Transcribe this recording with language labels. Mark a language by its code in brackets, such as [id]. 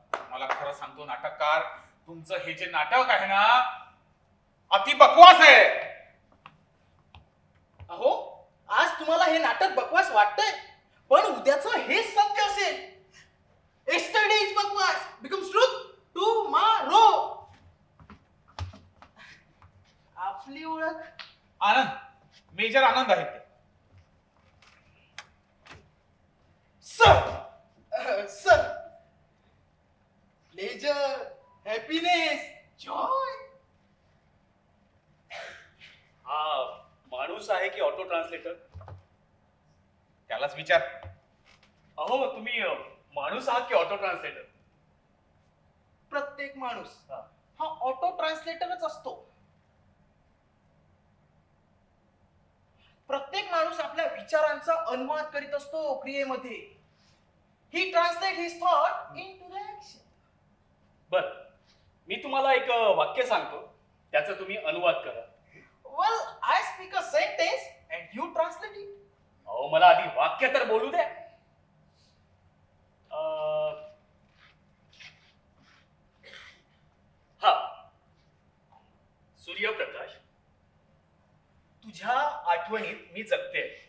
[mr] मला खरं सांगतो नाटककार, तुमचं हे जे नाटक आहे ना, अति बकवास आहे. अहो, आज तुम्हाला हे नाटक बकवास वाटतंय, पण उद्याचं हेच सत्य असेल. [en] Yesterday is बकवास becomes truth tomorrow. [mr] आपली ओळख. आनंद, मेजर आनंद आहेत ते. [en] Sir pleasure, happiness, joy. [mr] हा माणूस आहे की ऑटो ट्रान्सलेटर? त्यालाच विचार. अहो तुम्ही माणूस आहात की ऑटो ट्रान्सलेटर? प्रत्येक माणूस हा. हा ऑटो ट्रान्सलेटरच असतो. प्रत्येक माणूस आपल्या विचारांचा अनुवाद करीत असतो क्रियेमध्ये. [en] He translate his thought into the action. [mr] बर, मी तुम्हाला एक वाक्य सांगतो, त्याचा तुम्ही अनुवाद करा. [en] Well, I speak a sentence and you translate it. [mr] अहो मला आधी वाक्य तर बोलू द्या. हा, सूर्यप्रकाश, तुझ्या आठवणीत मी जगते.